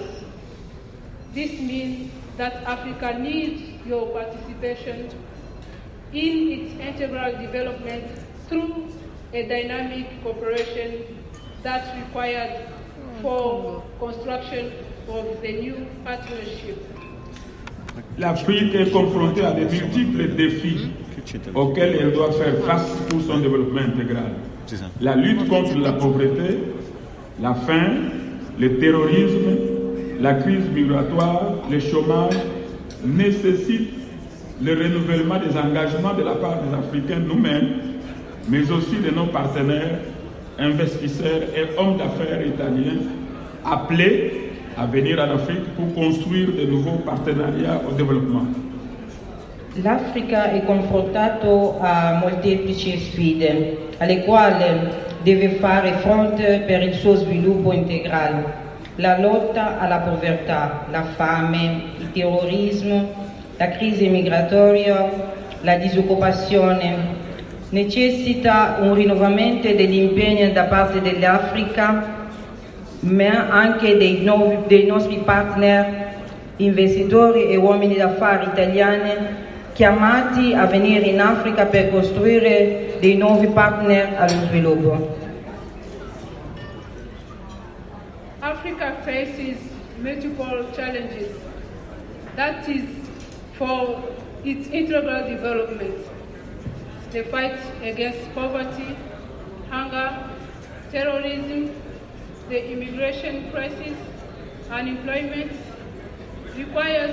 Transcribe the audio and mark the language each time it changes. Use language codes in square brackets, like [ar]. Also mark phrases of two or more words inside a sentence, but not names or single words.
[en] This means that Africa needs your participation in its integral development through a dynamic cooperation that's required for construction of the new partnership. [fr] L'Afrique est confrontée à de multiples défis auxquels elle doit faire face pour son développement intégral. La lutte contre la pauvreté, la faim, le terrorisme, la crise migratoire, le chômage nécessitent le renouvellement des engagements de la part des Africains nous-mêmes, mais aussi de nos partenaires, investisseurs et hommes d'affaires italiens appelés [it] a venire [fr] en Afrique pour construire de nouveaux partenariats au développement. [it] L'Africa è confrontato a molteplici sfide, alle quali deve fare fronte per il suo sviluppo integrale. La lotta alla povertà, la fame, il terrorismo, la crisi migratoria, la disoccupazione necessita un rinnovamento degli impegni da parte dell'Africa, ma anche dei nostri partner, investitori e uomini d'affari italiani chiamati a venire in Africa per costruire dei nuovi partner allo sviluppo. [en] Africa faces multiple challenges. That is for its integral development. The fight against poverty, hunger, terrorism, the immigration crisis, unemployment requires